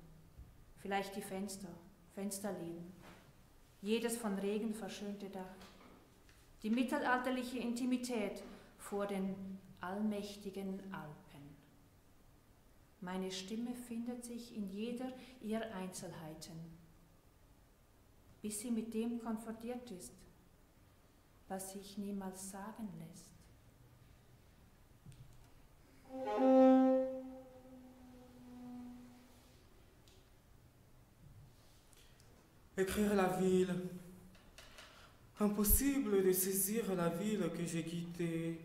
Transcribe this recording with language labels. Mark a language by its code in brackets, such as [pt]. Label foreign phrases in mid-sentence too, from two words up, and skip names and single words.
[de] Vielleicht die Fensterläden, jedes von Regen verschönte Dach, die mittelalterliche Intimität vor den allmächtigen Alpen. Meine Stimme findet sich in jeder ihrer Einzelheiten, bis sie mit dem konfrontiert ist, was sich niemals sagen lässt. [fr] Écrire la ville. Impossible de saisir la ville que j'ai quittée.